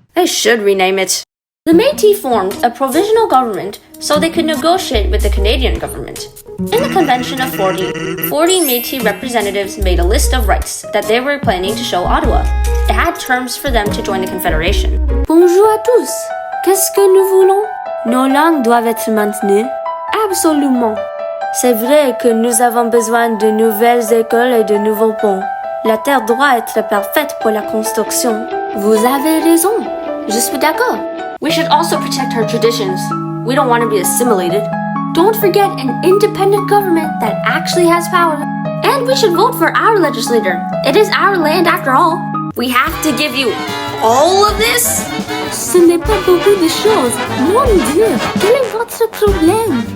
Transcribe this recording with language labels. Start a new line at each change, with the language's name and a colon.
English: They should rename it. The Métis formed a provisional government so they could negotiate with the Canadian government. In the Convention of 40 Métis representatives made a list of rights that they were planning to show Ottawa. It had terms for them to join the Confederation.
French: Bonjour à tous! Qu'est-ce que nous voulons? Nos langues doivent être maintenues? Absolument! C'est vrai que nous avons besoin de nouvelles écoles et de nouveaux ponts. La terre doit être parfaite pour la construction. Vous avez raison. Je suis d'accord.
English: We should also protect our traditions. We don't want to be assimilated. Don't forget an independent government that actually has power. And we should vote for our legislator. It is our land after all. We have to give you all of this?
French: Ce n'est pas beaucoup de choses. Mon Dieu, quel est votre problème?